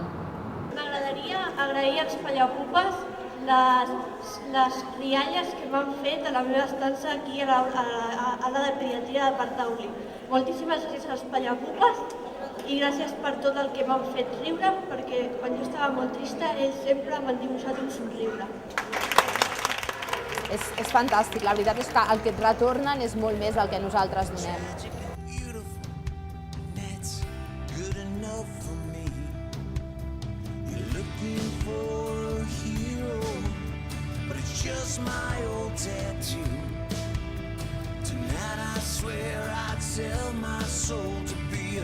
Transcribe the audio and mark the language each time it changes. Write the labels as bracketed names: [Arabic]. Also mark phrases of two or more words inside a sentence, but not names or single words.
[Catalan] M'agradaria agrair als Pallapupes les rialles que m'han fet a la meva estança aquí a l'ala de pediatria de Partauli. Moltíssimes gràcies als Pallapupes i gràcies per tot el que m'han fet riure, perquè quan jo estava molt trista ells sempre m'han dibuixat un somriure. És fantàstic, la veritat és que el que et retornen és molt més del que nosaltres donem. [English] Beautiful, that's good enough for me. You're looking for a hero, but it's just my old tattoo. Tonight I swear I'd sell my soul to be